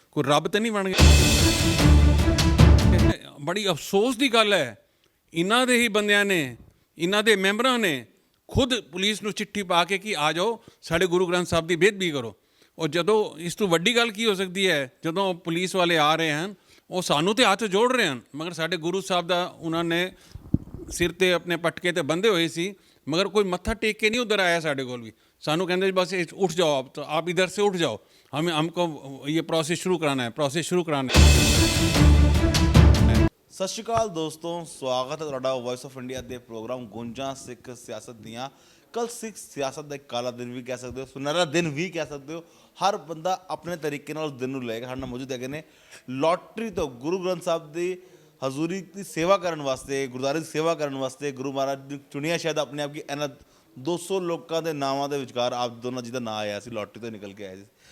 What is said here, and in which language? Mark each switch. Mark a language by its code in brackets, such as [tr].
[pa] ਕੋਈ ਰੱਬ ਤੇ ਨਹੀਂ ਬਣ ਗਿਆ। ਬੜੀ ਅਫਸੋਸ ਦੀ ਗੱਲ ਹੈ, ਇਹਨਾਂ ਦੇ ਹੀ ਬੰਦਿਆਂ ਨੇ, ਇਹਨਾਂ ਦੇ ਮੈਂਬਰਾਂ ਨੇ ਖੁਦ ਪੁਲਿਸ ਨੂੰ ਚਿੱਠੀ ਪਾ ਕੇ ਕਿ ਆ ਜਾਓ ਸਾਡੇ ਗੁਰੂ ਗ੍ਰੰਥ ਸਾਹਿਬ ਦੀ ਬੇਅਦਬੀ ਕਰੋ। ਔਰ ਜਦੋਂ ਇਸ ਤੋਂ ਵੱਡੀ ਗੱਲ ਕੀ ਹੋ ਸਕਦੀ ਹੈ, ਜਦੋਂ ਪੁਲਿਸ ਵਾਲੇ ਆ ਰਹੇ ਹਨ ਉਹ ਸਾਨੂੰ ਤੇ ਹੱਥ ਜੋੜ ਰਹੇ ਹਨ, ਮਗਰ ਸਾਡੇ ਗੁਰੂ ਸਾਹਿਬ ਦਾ ਉਹਨਾਂ ਨੇ ਸਿਰ ਤੇ ਆਪਣੇ ਪਟਕੇ ਤੇ ਬੰਦੇ ਹੋਏ ਸੀ, ਮਗਰ ਕੋਈ ਮੱਥਾ ਟੇਕ ਕੇ ਨਹੀਂ ਉਧਰ ਆਇਆ ਸਾਡੇ ਕੋਲ ਵੀ। ਸਾਨੂੰ ਕਹਿੰਦੇ ਬਸ ਉੱਠ ਜਾਓ [hi] आप इधर से उठ जाओ, हमको ये प्रोसेस शुरू कराना है। [pa] ਸਤਿ ਸ਼੍ਰੀ ਅਕਾਲ ਦੋਸਤੋ, ਸਵਾਗਤ ਹੈ ਤੁਹਾਡਾ ਵੌਇਸ ਆਫ ਇੰਡੀਆ ਦੇ ਪ੍ਰੋਗਰਾਮ ਗੂੰਜਾਂ ਸਿੱਖ ਸਿਆਸਤ ਦੀਆਂ। ਕੱਲ ਸਿੱਖ ਸਿਆਸਤ ਦਾ ਇੱਕ ਕਾਲਾ ਦਿਨ ਵੀ ਕਹਿ ਸਕਦੇ ਹੋ, ਸੁਨਹਿਰਾ ਦਿਨ ਵੀ ਕਹਿ ਸਕਦੇ ਹੋ। ਹਰ ਬੰਦਾ ਆਪਣੇ ਤਰੀਕੇ ਨਾਲ ਉਸ ਦਿਨ ਨੂੰ ਲਏਗਾ। ਸਾਡੇ ਨਾਲ ਮੌਜੂਦ ਹੈਗੇ ਨੇ ਲੋਟਰੀ ਤੋਂ ਗੁਰੂ ਗ੍ਰੰਥ ਸਾਹਿਬ ਦੀ ਹਜ਼ੂਰੀ ਦੀ ਸੇਵਾ ਕਰਨ ਵਾਸਤੇ, ਗੁਰਦੁਆਰੇ ਦੀ ਸੇਵਾ ਕਰਨ ਵਾਸਤੇ ਗੁਰੂ ਮਹਾਰਾਜ ਨੇ ਚੁਣਿਆ ਸ਼ਾਇਦ ਆਪਣੇ ਆਪ ਕਿ ਇਹਨਾਂ 200 ਲੋਕਾਂ ਦੇ ਨਾਵਾਂ ਦੇ ਵਿਚਕਾਰ ਆਪ ਦੋਨਾਂ ਜੀ ਦਾ ਨਾਂ ਆਇਆ ਸੀ, ਲੋਟਰੀ ਤੋਂ ਨਿਕਲ ਕੇ ਆਏ ਸੀ।